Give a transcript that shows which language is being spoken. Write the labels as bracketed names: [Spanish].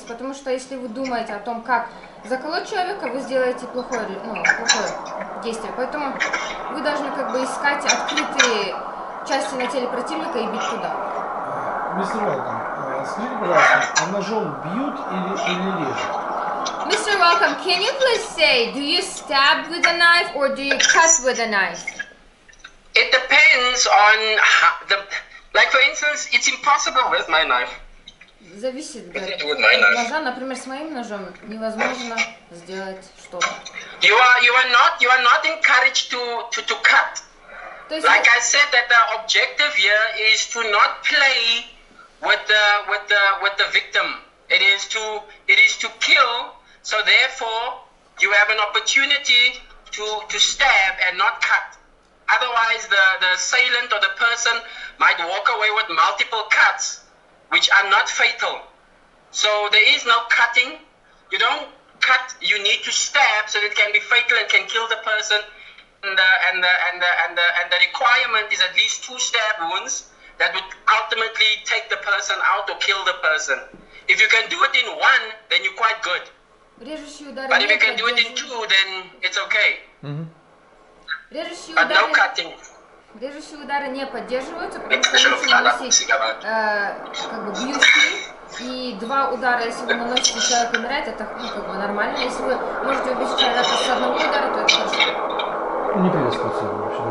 [Russian] Потому что если вы думаете о том, как заколоть человека, вы сделаете плохое действие. Поэтому вы должны как бы искать открытые части на теле противника и бить туда. Мистер Велком, скажите, пожалуйста, а ножом бьют или режут? [English] Mr. Welcome, can you please say, do you stab with a knife or do you cut with a knife? It depends on like for instance, it's impossible with my knife. [Russian] Зависит, говорит, [English] With my knife. [Russian] ножа, например, с моим ножом невозможно сделать что-то. [English] You are not encouraged to cut. [Russian] То есть, [English] Like I said, that the objective here is to not play with the victim. It is to kill. So therefore, you have an opportunity to stab and not cut. Otherwise, the assailant or the person might walk away with multiple cuts, which are not fatal. So there is no cutting. You don't cut. You need to stab, so it can be fatal and can kill the person. And the requirement is at least 2 stab wounds that would ultimately take the person out or kill the person. If you can do it in 1, then you're quite good. But if you can do it in 2, then it's okay. But no cutting. [Russian] Режущие удары не поддерживаются, потому что лучше наносить как бы бьющие, и 2 удара, если вы наносите, человек умирает, это как бы нормально. Если вы можете убить человека с 1 удара, то это хорошо. Не приветствуется вообще.